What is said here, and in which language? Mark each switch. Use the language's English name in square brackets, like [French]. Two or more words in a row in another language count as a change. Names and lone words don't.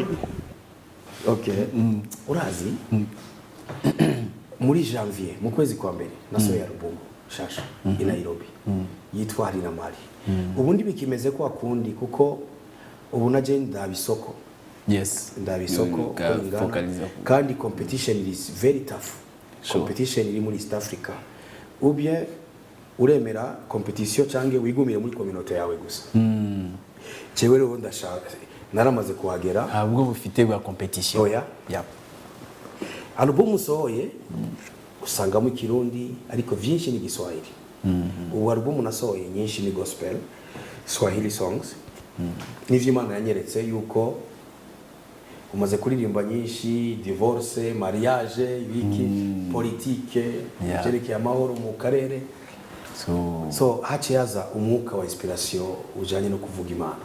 [Rundi] okay urazi muri janvier mu kwezi kwa mbere nasohoye album shasha i Nairobi yitwa Hari na Mari ubundi bikimeze kwa kundi kuko ubu naje ndabisoko ndabisoko kandi [English] competition is very tough competition [Rundi] iri muri East Africa ubye uremera competition cyangwa wigumire muri community yawe gusa cyewe rero ndashaka naramaze kuhagera ahubwo bufite bwa competition oya album sohoye usanga mu Kirundi ariko vyinshi ni Giswahili ubu album nasohoye nyinshi ni [English] gospel Swahili songs [Rundi] nivyo Imana yanyeretse yuko umaze kuririmba nyinshi divorce mariage ibiki politique jereke amahoro mu karere so haciyaza umwuka wa inspiration ujanye no kuvuga Imana